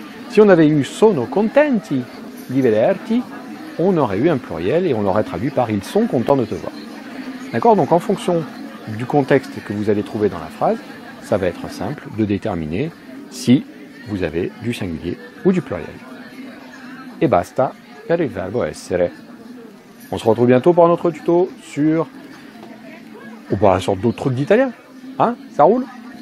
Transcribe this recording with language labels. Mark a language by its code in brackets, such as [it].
[fr] Si on avait eu [it] sono contenti di vederti, [fr] on aurait eu un pluriel et on l'aurait traduit par ils sont contents de te voir. D'accord? Donc en fonction du contexte que vous allez trouver dans la phrase, ça va être simple de déterminer si vous avez du singulier ou du pluriel. [it] Et basta per il verbo essere. [fr] On se retrouve bientôt pour un autre tuto sur d'autres trucs d'italien. Hein? Ça roule?